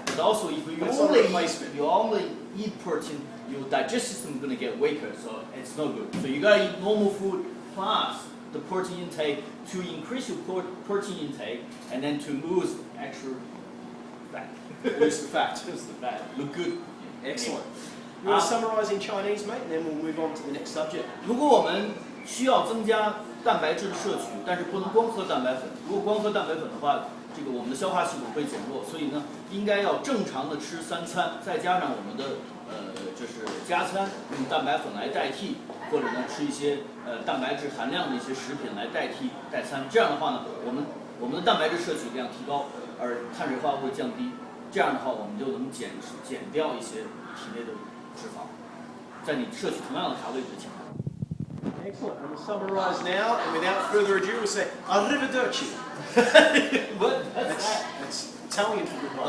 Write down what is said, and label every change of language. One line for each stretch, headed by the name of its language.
English: But also, if you only eat protein, your digestive system is going to get weaker, so it's no good. So you got to eat normal food plus the protein intake to increase your protein intake, and then to lose extra fat. Lose the fat. Lose the fat. Look good. Excellent. You want to summarise in Chinese, mate, and then we'll move on to the next subject.
Chinese: 如果我们需要增加蛋白质的摄取，但是不能光喝蛋白粉。如果光喝蛋白粉的话，这个我们的消化系统会减弱，所以呢，应该要正常的吃3餐，再加上我们的就是加餐，用蛋白粉来代替，或者呢吃一些蛋白质含量的一些食品来代替代餐。这样的话呢，我们的蛋白质摄取量提高，而碳水化合物降低。这样的话，我们就能减掉一些体内的脂肪，在你摄取同样的卡路里的情况。
English: Excellent. And we'll summarise now, and without further ado, we'll say arrivederci. What? That's Italian for goodbye.